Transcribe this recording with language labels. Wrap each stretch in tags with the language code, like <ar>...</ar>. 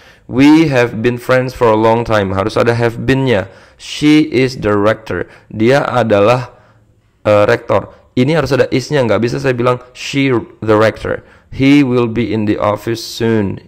<en>We have been friends for a long time,</en> <id>harus ada have been-nya.</id> <en>She is the rector,</en> <id>dia adalah rektor. Ini harus ada is-nya, nggak bisa saya bilang</id> <en>she the rector. He will be in the office soon.</en>